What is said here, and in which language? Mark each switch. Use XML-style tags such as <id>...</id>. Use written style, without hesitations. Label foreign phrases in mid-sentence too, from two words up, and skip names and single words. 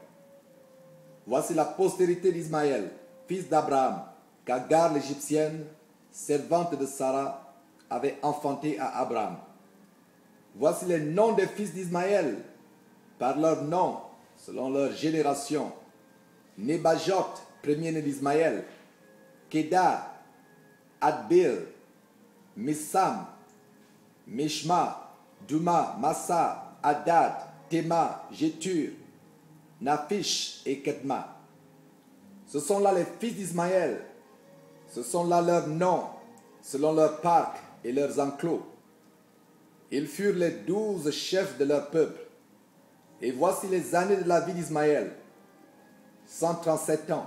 <fr>Voici la postérité d'Ismaël, fils d'Abraham, qu'Agar l'Égyptienne, servante de Sarah, avait enfanté à Abraham. Voici les noms des fils d'Ismaël, par leurs noms, selon leur génération. Nebajot, premier-né d'Ismaël, Kéda, Adbil, Missam, Mishma, Duma, Massa, Adad, Tema, Jétur, Nafish et Kedma. Ce sont là les fils d'Ismaël. Ce sont là leurs noms, selon leurs parcs et leurs enclos. Ils furent les 12 chefs de leur peuple. Et voici les années de la vie d'Ismaël, 137 ans.</fr>